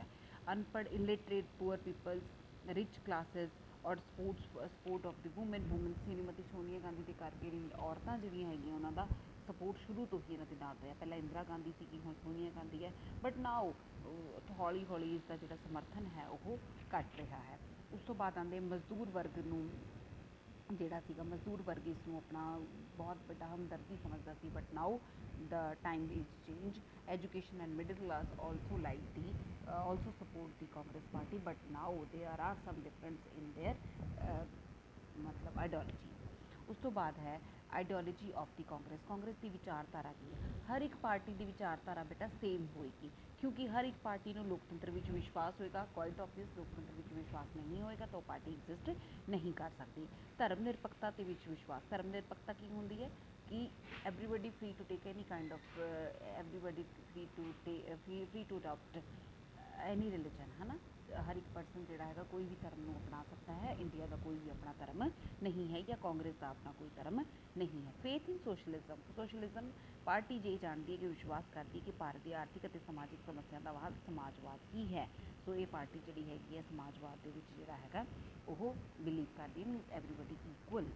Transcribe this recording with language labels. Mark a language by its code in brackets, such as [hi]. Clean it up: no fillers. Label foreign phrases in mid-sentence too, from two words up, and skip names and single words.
[pa] ਅਨਪੜ੍ਹ [en] illiterate poor peoples rich classes or support of the woman [pa] ਸ਼੍ਰੀਮਤੀ ਸੋਨੀਆ ਗਾਂਧੀ ਦੇ ਕਰਕੇ ਔਰਤਾਂ ਜਿਹੜੀਆਂ ਹੈਗੀਆਂ ਉਹਨਾਂ ਦਾ ਸਪੋਰਟ ਸ਼ੁਰੂ ਤੋਂ ਹੀ ਇਹਨਾਂ ਦੇ ਨਾਲ ਰਿਹਾ। ਪਹਿਲਾਂ ਇੰਦਰਾ ਗਾਂਧੀ ਸੀਗੀ ਹੁਣ ਸੋਨੀਆ ਗਾਂਧੀ ਹੈ [en] but now [pa] ਹੌਲੀ ਇਸ ਦਾ ਜਿਹੜਾ ਸਮਰਥਨ ਹੈ ਉਹ ਘਟ ਰਿਹਾ ਹੈ। ਉਸ ਤੋਂ ਬਾਅਦ ਆਉਂਦੇ ਮਜ਼ਦੂਰ ਵਰਗ ਨੂੰ ਜਿਹੜਾ ਸੀਗਾ ਮਜ਼ਦੂਰ ਵਰਗ ਇਸ ਨੂੰ ਆਪਣਾ ਬਹੁਤ ਵੱਡਾ ਹਮਦਰਦੀ ਸਮਝਦਾ ਸੀ [en] but now the time is changed. Education and middle class also like the also support the Congress party but now there are some difference in their मतलब ideology। [pa] ਉਸ ਤੋਂ ਬਾਅਦ ਹੈ [en] ideology of the Congress [pa] ਦੀ ਵਿਚਾਰਧਾਰਾ ਕੀ ਹੈ। ਹਰ ਇੱਕ ਪਾਰਟੀ ਦੀ ਵਿਚਾਰਧਾਰਾ ਬੇਟਾ ਸੇਮ ਹੋਏਗੀ ਕਿਉਂਕਿ ਹਰ ਇੱਕ ਪਾਰਟੀ ਨੂੰ ਲੋਕਤੰਤਰ ਵਿੱਚ ਵਿਸ਼ਵਾਸ ਹੋਏਗਾ [en] quite obvious [pa] ਲੋਕਤੰਤਰ ਵਿੱਚ ਵਿਸ਼ਵਾਸ ਨਹੀਂ ਹੋਏਗਾ ਤਾਂ ਉਹ ਪਾਰਟੀ ਐਗਜ਼ਿਸਟ ਨਹੀਂ ਕਰ ਸਕਦੀ। ਧਰਮ ਨਿਰਪੱਖਤਾ ਤੇ ਵਿੱਚ ਵਿਸ਼ਵਾਸ ਧਰਮ ਨਿਰਪੱਖਤਾ ਕੀ ਹੁੰਦੀ ਹੈ ਕਿ [en] everybody free to take any kind of everybody free to adopt any religion [pa] ਹੈ ਨਾ ਹਰ ਇੱਕ ਪਰਸਨ ਜਿਹੜਾ ਹੈਗਾ ਕੋਈ ਵੀ ਧਰਮ ਨੂੰ ਅਪਣਾ ਸਕਦਾ ਹੈ। ਇੰਡੀਆ ਦਾ ਕੋਈ ਵੀ ਆਪਣਾ ਧਰਮ ਨਹੀਂ ਹੈ ਜਾਂ ਕਾਂਗਰਸ ਦਾ ਆਪਣਾ ਕੋਈ ਧਰਮ ਨਹੀਂ ਹੈ। [en] faith in socialism [pa] ਪਾਰਟੀ ਜੇ ਜਾਣਦੀ ਹੈ ਕਿ ਵਿਸ਼ਵਾਸ ਕਰਦੀ ਕਿ ਭਾਰਤ ਦੀ ਆਰਥਿਕ ਅਤੇ ਸਮਾਜਿਕ ਸਮੱਸਿਆ ਦਾ ਹੱਲ ਸਮਾਜਵਾਦ ਹੀ ਹੈ। ਸੋ ਇਹ ਪਾਰਟੀ ਜਿਹੜੀ ਹੈਗੀ ਹੈ ਸਮਾਜਵਾਦ ਦੇ ਵਿੱਚ ਜਿਹੜਾ ਹੈਗਾ ਉਹ ਬਿਲੀਵ ਕਰਦੀ ਹੈ [en] means everybody equal.